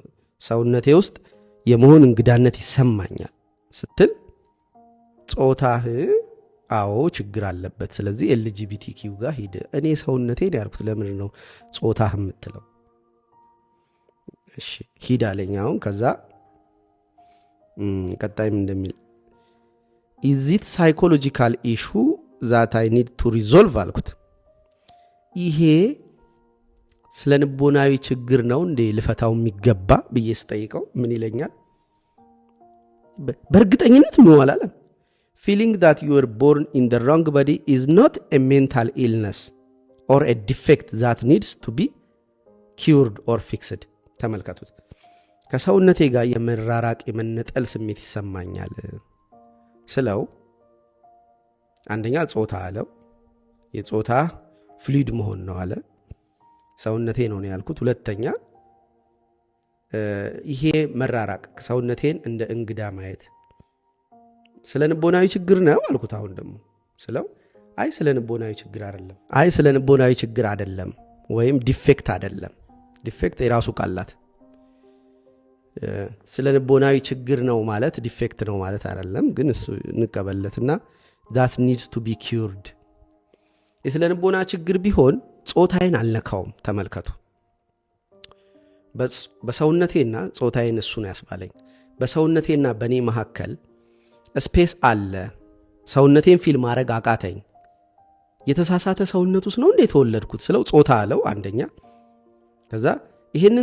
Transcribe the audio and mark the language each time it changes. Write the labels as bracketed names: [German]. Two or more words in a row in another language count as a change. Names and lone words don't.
[Amharic] ሰውነቴ ውስጥ የመሆን እንግዳነት ይሰማኛል ስትል ጾታህ አዎ ችግር አለበት፣ ስለዚህ ኤልጂቢቲኪው ጋር ሂድ። እኔ ሰውነቴን ያልኩት ለምን ነው ጾታህ የምትለው? እሺ ሂድ አለኝ። አሁን ከዛ ቀጣይም እንደሚል [English] is it psychological issue that I need to resolve [Amharic] አልኩት። ይሄ ስለንቦናዊ ችግር ነው እንዴ ልፈታው የሚገባ ብዬ ስጠይቀው ምን ይለኛል? በእርግጠኝነት ነው አላለም። [English] feeling that you were born in the wrong body is not a mental illness or a defect that needs to be cured or fixed. [Amharic] ተመልከቱት። ከሰውነቴ ጋር የመራራቅ የመነጠል ስሜት ይሰማኛል ስለው አንደኛ ጾታ አለው። የጾታ ፍሉይድ መሆን ነው አለ። ሰውነቴ ነው ያልኩት። ሁለተኛ ይሄ መራራቅ ሰውነቴን እንደ እንግዳ ማየት ስለንቦናዊ ችግር ነው አልኩት። አሁን ደግሞ ስለው አይ ስለንቦናዊ ችግር አይደለም ወይም ዲፌክት አይደለም። ዲፌክት የራሱ ቃላት ስለንቦናዊ ችግር ነው ማለት ዲፌክት ነው ማለት አይደለም። ግን እሱ እንቀበለትና [English] that needs to be cured። [Amharic] የስለንቦና ችግር ቢሆን ጾታዬን አልነካውም። ተመልከቱ። በሰውነቴና ጾታዬን እሱ ነው ያስባለኝ። በሰውነቴና በኔ መካከል ስፔስ አለ። ሰውነቴን ፊል ማድረግ አቃተኝ። የተሳሳተ ሰውነት ውስጥ ነው እንዴ ተወለድኩት ስለው ጾታ አለው አንደኛ። ከዛ ይሄንን